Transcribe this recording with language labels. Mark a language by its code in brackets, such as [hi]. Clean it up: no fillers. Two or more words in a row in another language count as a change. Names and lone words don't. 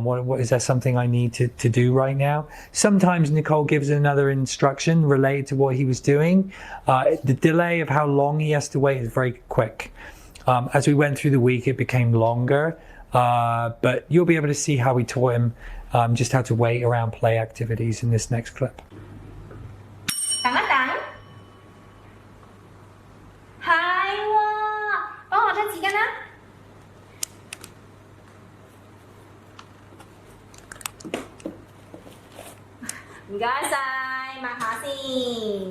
[en] What is there something I need to do right now? Sometimes Nicole gives another instruction related to what he was doing. The delay of how long he has to wait is very quick. As we went through the week, it became longer. But you'll be able to see how we taught him just how to wait around play activities in this next clip. [yue] 等一等，係喎，幫我出紙巾啦。唔該晒，抹下先。